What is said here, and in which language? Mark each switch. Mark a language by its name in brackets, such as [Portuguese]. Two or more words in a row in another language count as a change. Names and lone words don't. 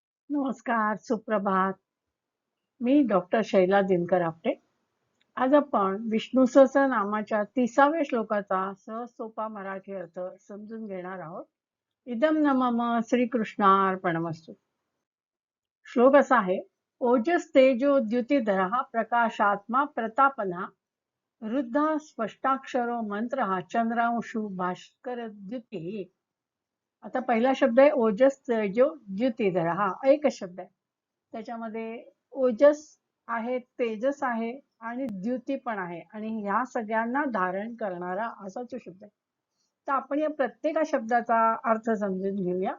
[Marathi] नमस्कार, सुप्रभात. मी डॉक्टर शैला दिनकर आपटे. आज आपण विष्णू सहस्रनामाच्या 30व्या श्लोकाचा सहज सोपा मराठी अर्थ समजून घेणार आहोत. [Sanskrit] इदं न मम श्रीकृष्णार्पणमस्तु. [Marathi] श्लोक असा आहे, [Sanskrit] ओजस तेजो द्युतिधरः प्रकाशात्मा प्रतापना वृद्धा स्पष्टाक्षरो मंत्र चंद्रांशु भास्कर द्युती. [Marathi] आता पहिला शब्द आहे ओजस तेजो द्युतिधर, हा एकच शब्द आहे. त्याच्यामध्ये ओजस आहे, तेजस आहे आणि द्युती पण आहे आणि ह्या सगळ्यांना धारण करणारा असा तो शब्द आहे. तर आपण या प्रत्येका शब्दाचा अर्थ समजून घेऊया.